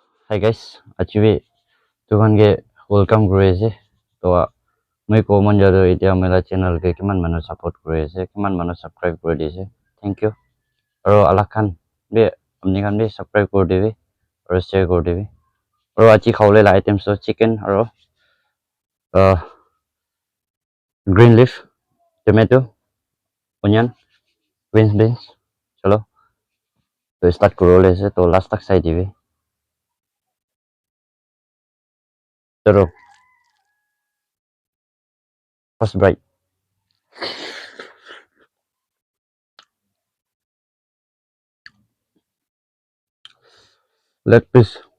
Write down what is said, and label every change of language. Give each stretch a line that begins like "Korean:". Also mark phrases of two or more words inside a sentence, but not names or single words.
English: Hi guys, actually
Naga Pidgin: tuhan ke welcome kuri ase. To moi ko man jado itia mela channel ke kiman manu support kuri ase, kiman manu subscribe kuri dise.
English: Thank you.
Naga Pidgin: Aro alakhan be amni khan be subscribe kuri dibi aro share kuri dibi. Aro achi khawle la items so chicken aro uh,
English: green leaf, tomato, onion, green beans.
Naga Pidgin: Chalo. To start kuro le ase to last tak sai dibi. Chalo.
English: First bite. Leg piece.